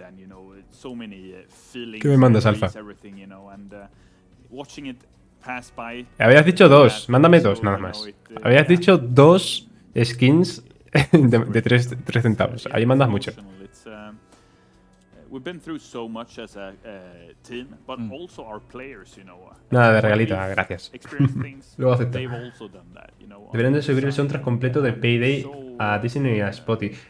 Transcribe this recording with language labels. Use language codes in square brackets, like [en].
[en] And, you know, so many feelings. [es] ¿Qué me mandas, Alfa? [en] Everything, you know, and watching it pass by. [es] Habías dicho 2, mándame 2 nada más. Habías dicho 2 skins de 3 centavos. Ahí mandas mucho. [en] We've been through so much as a team, but also our players, you know. [es] Nada de regalito, gracias. Luego acepto. [en] They've also done that, you know. [es] Deberían de subir el soundtrack completo de Payday a Disney y a Spotify.